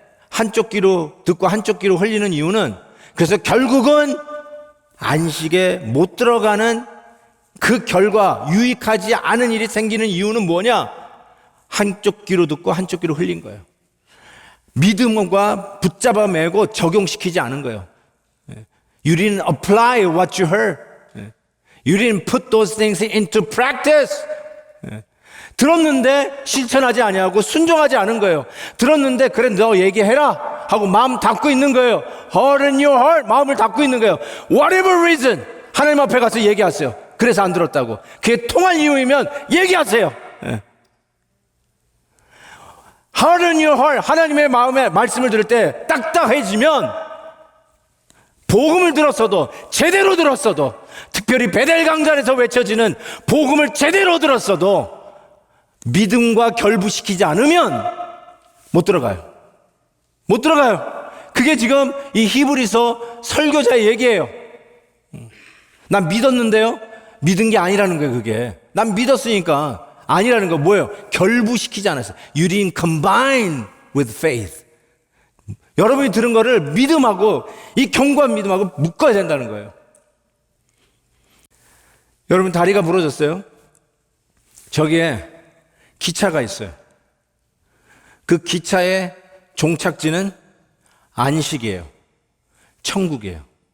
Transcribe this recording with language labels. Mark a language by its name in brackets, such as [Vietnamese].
[Korean] 한쪽 귀로 듣고 한쪽 귀로 흘리는 이유는, 그래서 결국은 안식에 못 들어가는 그 결과, 유익하지 않은 일이 생기는 이유는 뭐냐? 한쪽 귀로 듣고 한쪽 귀로 흘린 거예요. 믿음과 붙잡아 매고 적용시키지 않은 거예요. [English] You didn't apply what you heard. You didn't put those things into practice. [Korean] 들었는데 실천하지 아니하고 순종하지 않은 거예요. 들었는데 그래 너 얘기해라 하고 마음 닫고 있는 거예요. [English] Heart in your heart, [Korean] 마음을 닫고 있는 거예요. [English] Whatever reason, [Korean] 하나님 앞에 가서 얘기하세요. 그래서 안 들었다고. 그게 통할 이유이면 얘기하세요. [English] Heart in your heart, [Korean] 하나님의 마음에 말씀을 들을 때 딱딱해지면, 복음을 들었어도, 제대로 들었어도, 특별히 베델 강단에서 외쳐지는 복음을 제대로 들었어도 믿음과 결부시키지 않으면 못 들어가요. 못 들어가요. 그게 지금 이 히브리서 설교자의 얘기예요. 난 믿었는데요, 믿은 게 아니라는 거예요. 그게 난 믿었으니까 아니라는 거. 뭐예요? 결부시키지 않았어요. [English] You didn't combine with faith. [Korean] 여러분이 들은 거를 믿음하고, 이 견고한 믿음하고 묶어야 된다는 거예요. 여러분 다리가 부러졌어요? 저기에 기차가 있어요. 그 기차의 종착지는 안식이에요. 천국이에요.